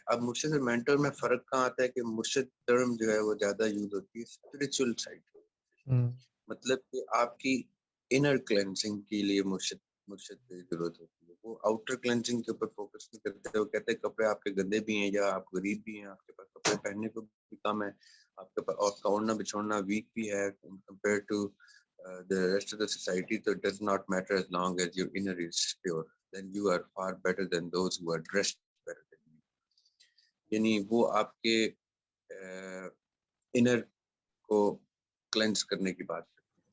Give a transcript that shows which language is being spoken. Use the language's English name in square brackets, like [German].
[Urdu] اب مرشد اور مینٹر میں فرق کہاں آتا ہے کہ مرشد ٹرم جو ہے وہ زیادہ یوز ہوتی ہے اسپرچل سائڈ, مطلب کہ آپ کی انر کلینسنگ کے لیے مرشد کی ضرورت ہوتی ہے. وہ آؤٹر کلینسنگ کے اوپر فوکس نہیں کرتے, وہ کہتے ہیں کپڑے آپ کے گندے بھی ہیں یا آپ غریب بھی ہیں, آپ کے پاس کپڑے پہننے کو بھی کم ہے, آپ کے پاس اور کا اوڑھنا بچھوڑنا ویک بھی ہے compare to [English] the rest of the society, so it does not matter as long as your inner is pure. Then you are far better than those who are dressed better than you. [Urdu] یعنی وہ آپ کے inner کو cleanse کرنے کی بات کرتے ہیں.